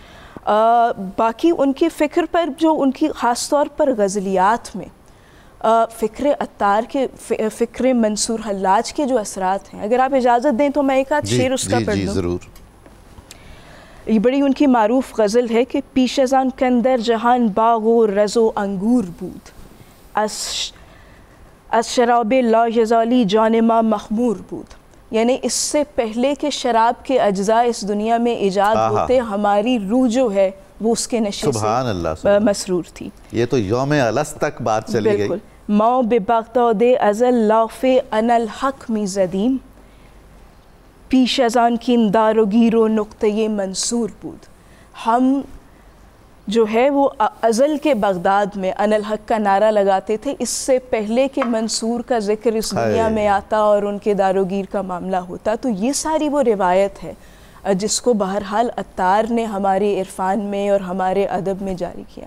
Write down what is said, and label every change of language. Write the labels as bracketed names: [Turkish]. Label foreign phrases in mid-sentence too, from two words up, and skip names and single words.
[Urdu] باقی ان کی فکر پر جو ان کی خاص طور پر غزلیات میں فکر عطار کے، فکر منصور حلاج کے جو اثرات ہیں، اگر آپ اجازت دیں تو میں ایک آدھ شعر اس کا پڑھ لوں. ضرور. یہ بڑی ان کی معروف غزل ہے کہ [Persian] پیش از آن کندر جہان باغ و رز و انگور بود، از شراب لا یزالی جان ما مخمور بود. [Urdu] یعنی اس سے پہلے کہ شراب کے اجزاء اس دنیا میں ایجاد ہوتے ہماری روح جو ہے وہ اس کے نشے سبحان سے اللہ مسرور تھی. یہ تو [Arabic] یوم الست [Urdu] تک بات چلی گئی. [Persian] بالکل. ماں بے بغداد ازل لاف [Arabic] ان الحق [Persian] می زدیم، پیش از آن کین دار و گیر و نقطۂ منصور بود. [Urdu] ہم جو ہے وہ ازل کے بغداد میں [Arabic] ان الحق [Urdu] کا نعرہ لگاتے تھے اس سے پہلے کہ منصور کا ذکر اس دنیا میں آتا اور ان کے دار و گیر کا معاملہ ہوتا. تو یہ ساری وہ روایت ہے جس کو بہرحال عطار نے ہمارے عرفان میں اور ہمارے ادب میں جاری کیا.